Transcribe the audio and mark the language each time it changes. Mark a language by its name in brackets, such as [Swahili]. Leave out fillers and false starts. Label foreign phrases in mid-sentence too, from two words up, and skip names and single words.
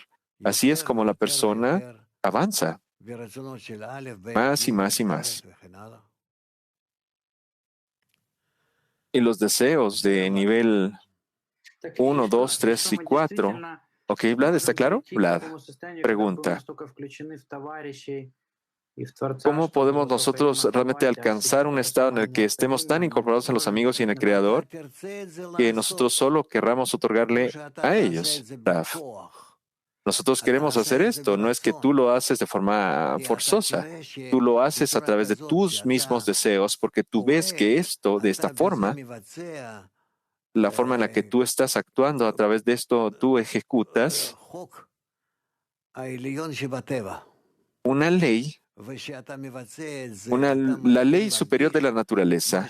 [Spanish] Así es como la persona avanza más y más y más. Y los deseos de nivel 1, 2, 3 y 4 Ok, Vlad, ¿está claro? [Russian] прийти к Vlad такому состоянию, когда мы [Spanish] pregunta, [Russian] настолько включены в товарищей и в Творца, [Spanish] ¿cómo [Russian] что мы [Spanish] podemos [Russian] готовы им [Spanish] nosotros realmente [Russian] отдавать, а [Spanish] alcanzar [Russian] себя [Spanish] un estado en el que estemos tan [Russian] им, мы [Spanish] incorporados en los [Russian] можем [Spanish] amigos y en el [Russian] наполнять. [Spanish] Creador que nosotros solo querramos otorgarle a ellos? Raf, nosotros queremos hacer esto, no es que tú lo haces de forma forzosa, tú lo haces a través de tus mismos deseos porque tú ves que esto, de esta forma, la forma en la que tú estás actuando a través de esto, tú ejecutas una ley, la ley superior de la naturaleza.